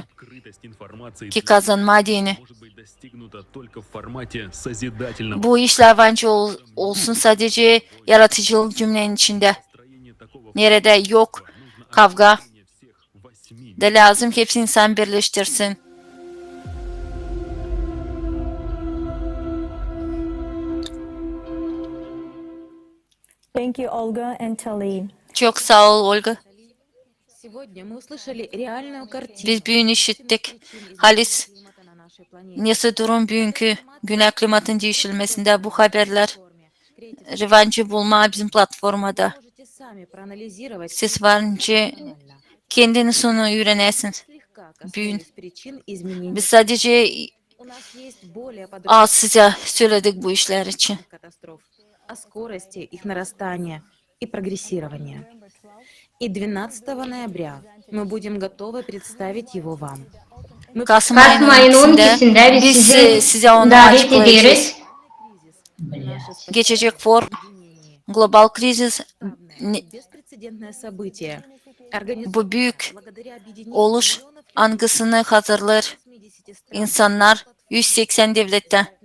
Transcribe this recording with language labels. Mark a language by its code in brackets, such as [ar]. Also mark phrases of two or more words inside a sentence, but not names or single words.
[gag] Ki kazanma dini. Bu işler bence olsun sadece yaratıcılık cümlenin içinde. Nerede yok kavga. Da lazım hepsi insan birleştirsin. [en] Thank you, Olga and Tali. [gag] Çok sağ ol Olga. Biz bugün işittik. Halis, nesi durum bugünkü güney klimatın değişilmesinde bu haberler revancı bulma bizim platformada. Siz varınca kendini sonu öğrenesiniz. Bugün biz sadece size söyledik bu işler için. [ru] О скорости их нарастания и прогрессирования. И 12 ноября мы будем готовы представить его вам. [gag] Kasım ayının 12'sinde biz size onu davet ederiz. Geçecek forum, global kriz, bu büyük oluş hangisini hazırlar insanlar 180 devlette.